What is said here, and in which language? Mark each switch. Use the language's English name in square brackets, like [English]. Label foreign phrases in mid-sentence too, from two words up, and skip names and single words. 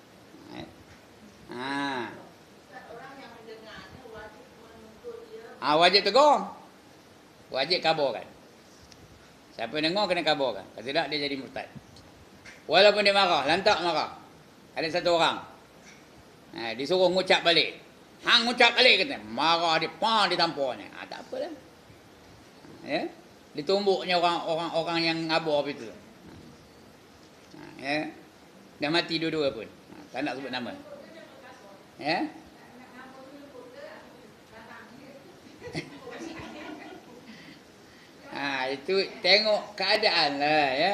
[Malay] Wajib tegur. Wajib kaburkan. Siapa dengar kena kaburkan. Kalau tidak dia jadi murtad. Walaupun dia marah, lantak marah. Ada satu orang. Disuruh ngucap balik. Hang ngucap balik kata. Marah dia, ditamparnya. Tak apalah. Ditumbuknya orang-orang yang ngabur itu. Dah mati dua-dua pun. Tak nak sebut nama. Itu tengok keadaan lah.